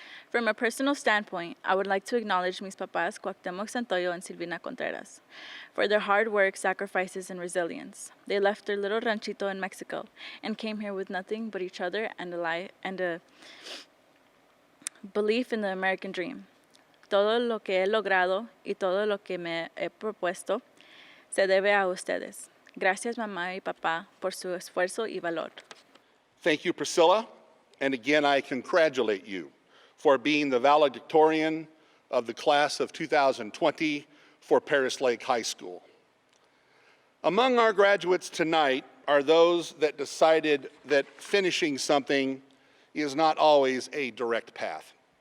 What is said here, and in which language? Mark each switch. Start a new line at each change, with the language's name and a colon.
English: From a personal standpoint, I would like to acknowledge
Spanish: mis papás
English: Cuauhtémoc Santoyo and Silvina Contreras for their hard work, sacrifices, and resilience. They left their little ranchito in Mexico and came here with nothing but each other and a belief in the American dream.
Spanish: Todo lo que he logrado y todo lo que me he propuesto se debe a ustedes. Gracias, mamá y papá, por su esfuerzo y valor.
English: Thank you, Priscilla. And again, I congratulate you for being the valedictorian of the class of 2020 for Perris Lake High School. Among our graduates tonight are those that decided that finishing something is not always a direct path.